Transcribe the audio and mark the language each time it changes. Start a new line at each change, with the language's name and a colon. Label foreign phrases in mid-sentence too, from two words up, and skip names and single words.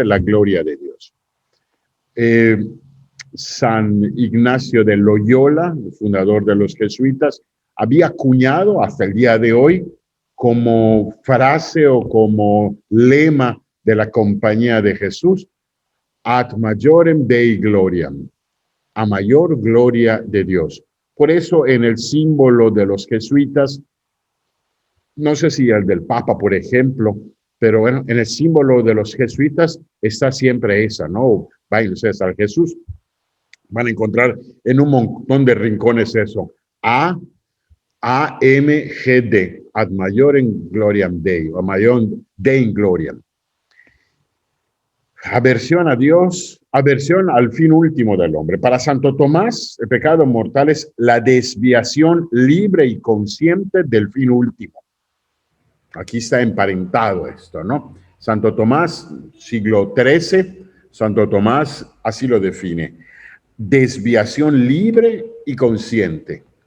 Spanish: La gloria de Dios. San Ignacio de Loyola, el fundador de los jesuitas, había acuñado hasta el día de hoy como frase o como lema de la Compañía de Jesús:
Latin: ad majorem Dei gloriam,
Spanish: a mayor gloria de Dios. Por eso en el símbolo de los jesuitas, no sé si el del Papa, por ejemplo, pero bueno, en el símbolo de los jesuitas está siempre esa, ¿no? Vayan ustedes al Jesús, van a encontrar en un montón de rincones eso:
Latin: AMGD, ad majorem gloriam Dei,
Spanish: o mayor
Latin: Dei gloriam.
Spanish: Aversión a Dios, aversión al fin último del hombre. Para Santo Tomás, el pecado mortal es la desviación libre y consciente del fin último. Aquí está emparentado esto, ¿no? Santo Tomás, siglo XIII, Santo Tomás así lo define: desviación libre y consciente.